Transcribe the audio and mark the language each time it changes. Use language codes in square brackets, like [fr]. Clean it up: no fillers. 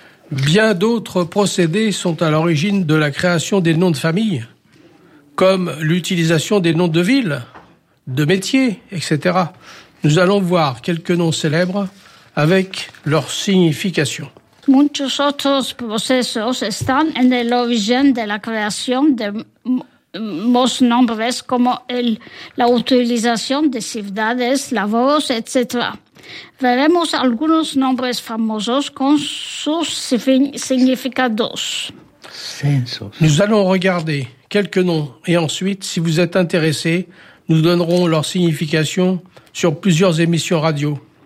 [fr] Bien d'autres procédés sont à l'origine de la création des noms de famille, comme l'utilisation des noms de villes, de métiers, etc. Nous allons voir quelques noms célèbres avec leur signification. [es] Muchos otros procesos están en el origen de la creación de más nombres como la utilización de ciudades, labores, etc. Veremos algunos nombres famosos con sus significados. [fr] Nous allons regarder quelques noms et ensuite, si vous êtes intéressé, nous donnerons leur signification sur plusieurs émissions radio.